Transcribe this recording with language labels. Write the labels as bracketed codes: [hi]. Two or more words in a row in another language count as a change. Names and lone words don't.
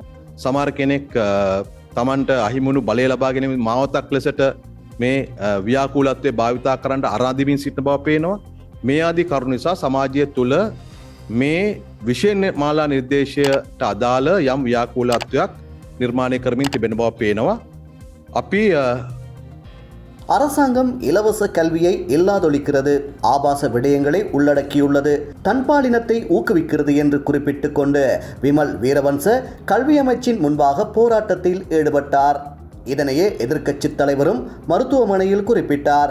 [si] සමහර කෙනෙක් තමන්ට අහිමුණු බලය ලබා ගැනීම මාවතක් ලෙසට මේ ව්‍යාකූලත්වය භාවිතා කරන්න අරාදිමින් සිටින බව පේනවා. මේ ආදී කරුණු නිසා සමාජය තුළ මේ විෂය මාලා නිර්දේශයට අදාළ යම් ව්‍යාකූලත්වයක් නිර්මාණය කරමින් තිබෙන බව පේනවා. අපි [ta] அரசாங்கம் இலவச கல்வியை இல்லாதொழிக்கிறது, ஆபாச விடயங்களை உள்ளடக்கியுள்ளது, தன்பாலினத்தை ஊக்குவிக்கிறது என்று குறிப்பிட்டு கொண்டு விமல் வீரவன்ச கல்வி அமைச்சின் முன்பாக போராட்டத்தில் ஈடுபட்டார். இதனையே எதிர்க்கட்சி தலைவரும் மருத்துவமனையில் குறிப்பிட்டார்.